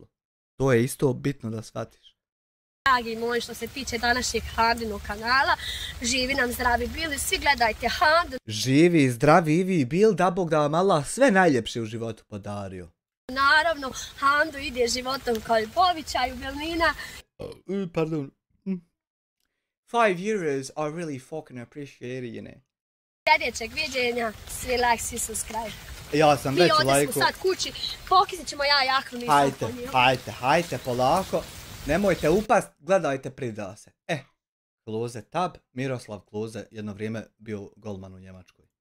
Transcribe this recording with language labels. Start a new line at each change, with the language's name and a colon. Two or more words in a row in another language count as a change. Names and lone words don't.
Bosnian: To je isto bitno da shvatiš. Dragi moji, što se tiče današnjeg Hamdinog kanala, živi nam, zdravi bili, svi gledajte Hamdu. Živi, zdravi i vi bil, da Bog da vam Allah sve najljepše u životu podario. Naravno, Hamdu ide životom kao Ljubovića i Belmina. Pardon.
English: 5 euros are really fucking appreciated, you know.
Bosnian: Sljedećeg viđenja, svi like, svi subscribe. Ja sam već lajko. Mi odesmo sad kući, pokisnit ćemo ja jaknu, nisam ponio. Hajte, polako. Nemojte upast, gledajte, prida se. Klose Tab, Miroslav Klose, jedno vrijeme bio golman u Njemačkoj.